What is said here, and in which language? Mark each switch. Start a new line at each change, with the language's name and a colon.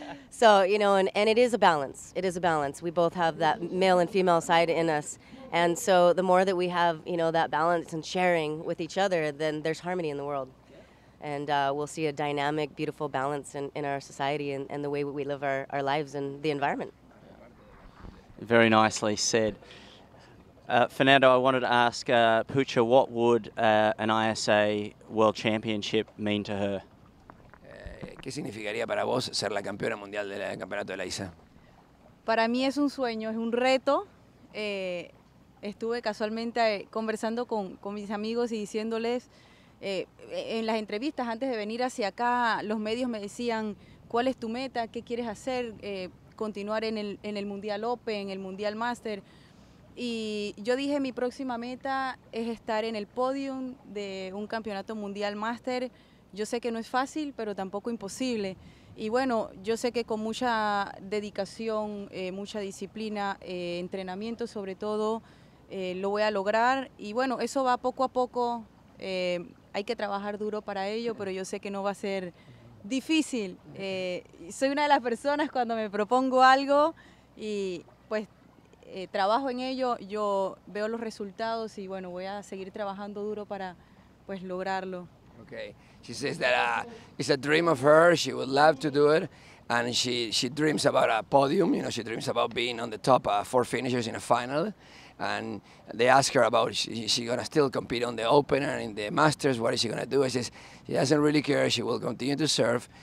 English: So and it is a balance. It is a balance. We both have that male and female side in us, and so the more that we have that balance and sharing with each other, then there's harmony in the world, and we'll see a dynamic, beautiful balance in our society and the way we live our lives and the environment. Very nicely said. Fernando, I wanted to ask Pucha, what would an ISA World Championship mean to her?
Spanish: ¿Qué significaría para vos ser la campeona mundial del campeonato de la ISA? Para mí es un sueño, es un reto. Estuve casualmente conversando con mis amigos y diciéndoles, en las entrevistas antes de venir hacia acá, los medios me decían, ¿cuál es tu meta? ¿Qué quieres hacer? Continuar en el Mundial Open, el Mundial Master. Y yo dije, mi próxima meta es estar en el podium de un campeonato mundial máster. Yo sé que no es fácil, pero tampoco imposible. Y bueno, yo sé que con mucha dedicación, mucha disciplina, entrenamiento sobre todo, lo voy a lograr. Y bueno, eso va poco a poco. Hay que trabajar duro para ello, pero yo sé que no va a ser difícil. Soy una de las personas cuando me propongo algo y pues trabajo en ello, yo veo los resultados y bueno, voy a seguir trabajando duro para pues lograrlo.
English: Okay, she says that it's a dream of hers. She would love to do it, and she dreams about a podium. She dreams about being on the top 4 finishers in a final. And they ask her about is she gonna still compete on the Open and in the Masters? What is she gonna do? She says she doesn't really care. She will continue to serve.